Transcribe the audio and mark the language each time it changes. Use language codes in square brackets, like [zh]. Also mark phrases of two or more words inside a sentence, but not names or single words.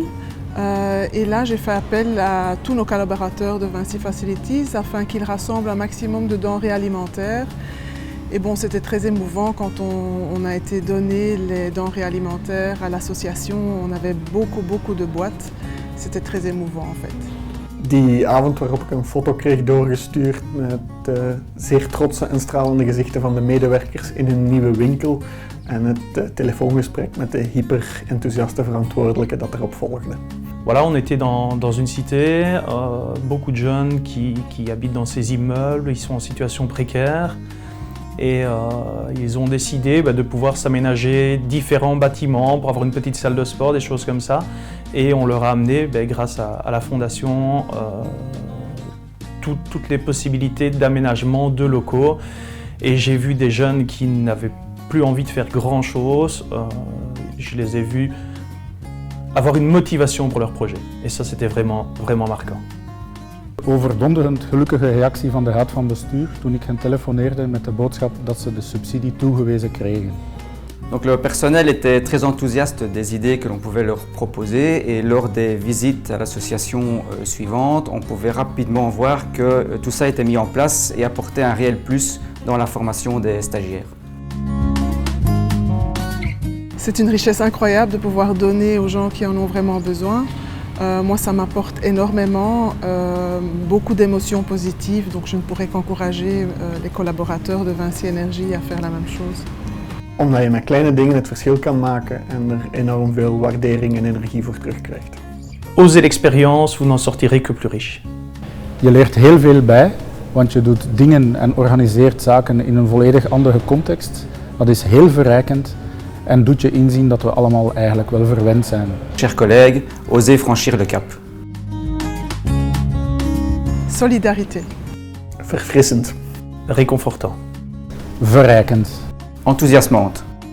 [fr] Et là, j'ai fait appel à tous nos collaborateurs de Vinci Facilities afin qu'ils rassemblent un maximum de denrées alimentaires. Et bon, c'était très émouvant quand on a été donné les denrées alimentaires à l'association. On avait beaucoup de boîtes. C'était très émouvant en fait. [nl] Die avond waarop ik een foto kreeg doorgestuurd met zeer trotse en stralende gezichten van de medewerkers in hun nieuwe winkel en het telefoongesprek met de hyper-enthousiaste verantwoordelijke dat erop volgde. [fr] Voilà, on était dans une cité, beaucoup de jeunes qui habitent dans ces immeubles, ils sont en situation précaire et ils ont décidé de pouvoir s'aménager différents bâtiments pour avoir une petite salle de sport, des choses comme ça. Et on leur a amené, grâce à la fondation, toutes les possibilités d'aménagement de locaux. Et j'ai vu des jeunes qui n'avaient plus envie de faire grand chose. Je les ai vus avoir une motivation pour leur projet. Et ça, c'était vraiment marquant. [nl] Overdonderend gelukkige reactie van de raad van bestuur toen ik hen telefoneerde met de boodschap dat ze de subsidie toegewezen kregen. [fr] Donc le personnel était très enthousiaste des idées que l'on pouvait leur proposer et lors des visites à l'association suivante, on pouvait rapidement voir que tout ça était mis en place et apportait un réel plus dans la formation des stagiaires. C'est une richesse incroyable de pouvoir donner aux gens qui en ont vraiment besoin. Moi, ça m'apporte énormément, beaucoup d'émotions positives, donc je ne pourrais qu'encourager les collaborateurs de Vinci Energie à faire la même chose. [nl] Omdat je met kleine dingen het verschil kan maken en er enorm veel waardering en energie voor terugkrijgt. [fr] Osez l'expérience, vous n'en sortirez que plus riche. [nl] Je leert heel veel bij, want je doet dingen en organiseert zaken in een volledig andere context. Dat is heel verrijkend en doet je inzien dat we allemaal eigenlijk wel verwend zijn. [fr] Chers collègues, osez franchir le cap. Solidarité. [nl] Verfrissend. [fr] Réconfortant. [nl] Verrijkend. [fr] Enthousiasmante.